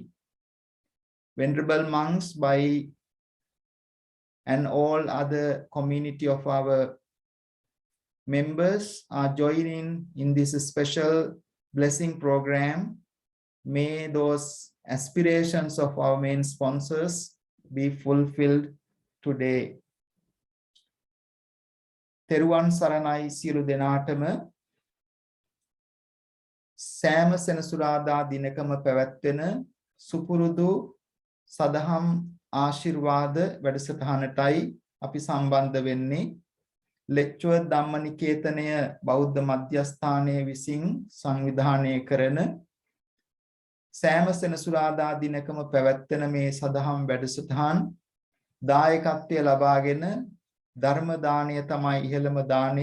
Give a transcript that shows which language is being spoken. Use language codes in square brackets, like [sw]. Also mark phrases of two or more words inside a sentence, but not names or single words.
[en] Venerable monks and all other community of our members are joining in this special blessing program. May those aspirations of our main sponsors be fulfilled today. [si] තෙරුවන් සරණයි සියලු දෙනාටම සෑම සෙනසුරාදා දිනකම පැවැත්වෙන සුපුරුදු සදහම් ආශිර්වාද වැඩසටහනටයි අපි සම්බන්ධ වෙන්නේ. ලෙක්චර් ධම්මනිකේතනය බෞද්ධ මධ්‍යස්ථානයේ විසින් සංවිධානය කරන සෑම සෙනසුරාදා දිනකම පැවැත්වෙන මේ සදහම් වැඩසටහන් දායකත්වය ලබාගෙන ධර්ම දානය තමයි ඉහළම දානය.